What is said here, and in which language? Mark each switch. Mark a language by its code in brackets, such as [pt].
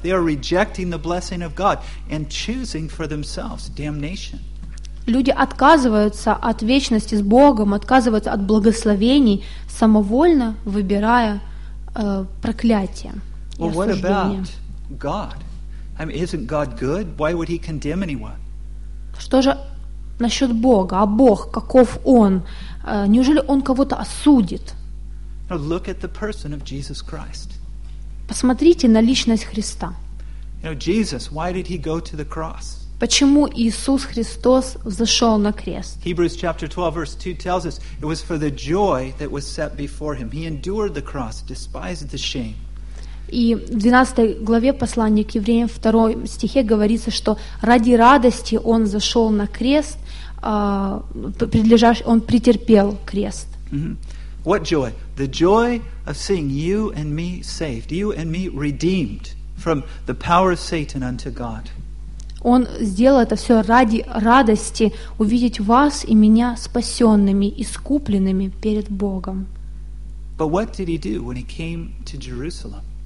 [en] They are rejecting the blessing of God and choosing for themselves damnation. [ru] Люди отказываются от вечности с Богом, отказываются от благословений, самовольно выбирая проклятие. [en] Well, what about God? I mean, isn't God good? Why would He condemn anyone? [ru] Что же насчет Бога? А Бог каков Он? Неужели Он кого-то осудит? [en] Now look at the person of Jesus Christ. [ru] Посмотрите на личность Христа. [en] You know, Jesus, why did he go to the cross? [ru] Почему Иисус Христос взошел на крест? [en] Hebrews chapter 12 verse 2 tells us it was for the joy that was set before him. He endured the cross, despised the shame. [ru] И в 12 главе послания к евреям 2 стихе говорится, что ради радости он зашел на крест, он претерпел крест. [en] Mm-hmm. What joy? The joy of seeing you and me saved, you and me redeemed from the power of Satan unto God. [ru] Он сделал это все ради радости увидеть вас и меня спасенными, искупленными перед Богом. [en] But what did he do when he came to Jerusalem?